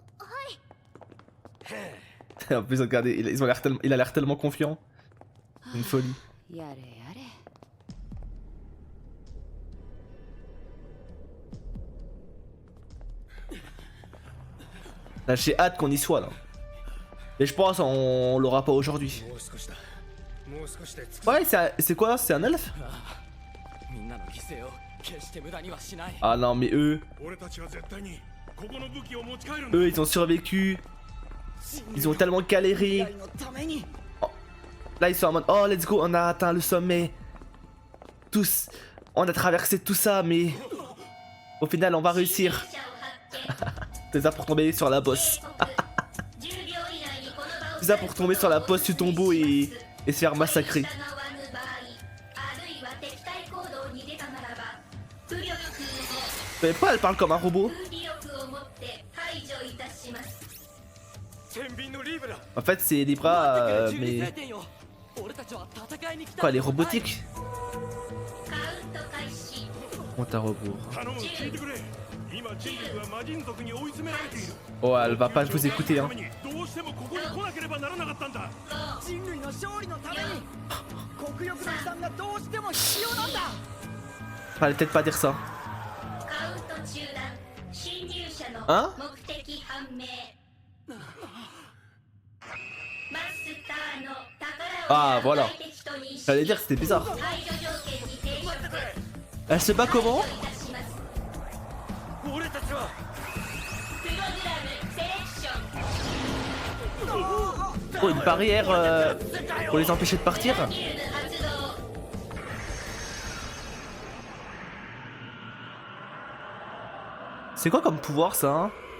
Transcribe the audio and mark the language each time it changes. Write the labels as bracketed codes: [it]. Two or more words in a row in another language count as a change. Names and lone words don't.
[fr] En plus, regardez, ils ont l'air tellement, il a l'air tellement confiant. Une folie. [ja] やれやれ。 [fr] Là, j'ai hâte qu'on y soit là. Mais je pense on l'aura pas aujourd'hui. [ja] もう少しだもう少しで着く [fr] Ouais, c'est quoi? C'est un elfe? [ja] みんなの犠牲を決して無駄にはしない [fr] Ah non, mais eux, [ja] 俺たちは絶対にここの武器を持ち帰るん [fr] eux, ils ont survécu. Ils ont tellement galéré. [ja] のために [fr] Là, ils sont en mode, [en] oh, let's go, [fr] on a atteint le sommet. Tous, on a traversé tout ça, mais au final, on va réussir. C'est ça pour tomber sur la bosse. C'est ça pour tomber sur la bosse du tombeau et se faire massacrer. Mais pourquoi elle parle comme un robot? [ja] 天秤のリーブだ [fr] En fait, c'est des bras, mais [ja] 俺たちは戦いに来た [fr] quoi, les robotiques? Compte à rebours. [ja] 頼む聞いてくれ今人類は魔人族に追い詰められている [fr] Oh, elle va pas vous écouter, hein. [ja] どうしてもここに来なければならなかったんだ人類の勝利のために国力の遺産がどうしても必要なんだ [fr] Fallait peut-être pas dire ça. Hein? Ah, voilà. J'allais dire que c'était bizarre. Elle se bat comment? [ja] 俺たちは [fr] Oh, une barrière pour les empêcher de partir? C'est quoi comme pouvoir ça, hein?